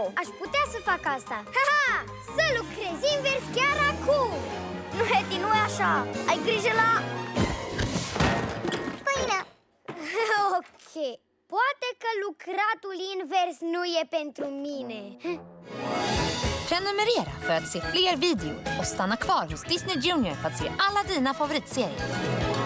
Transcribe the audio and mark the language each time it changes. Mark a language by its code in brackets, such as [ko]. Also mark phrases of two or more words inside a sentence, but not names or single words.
[ro] Aș putea să fac asta. Ha-ha! Să lucrez invers chiar acum. Nu, Hattie, nu e așa. Ai grijă la... Făină. Ok. Poate că lucratul invers nu e pentru mine. [sv] Prenumerera för att se fler videor och stanna kvar hos Disney Junior för att se alla dina favoritserier.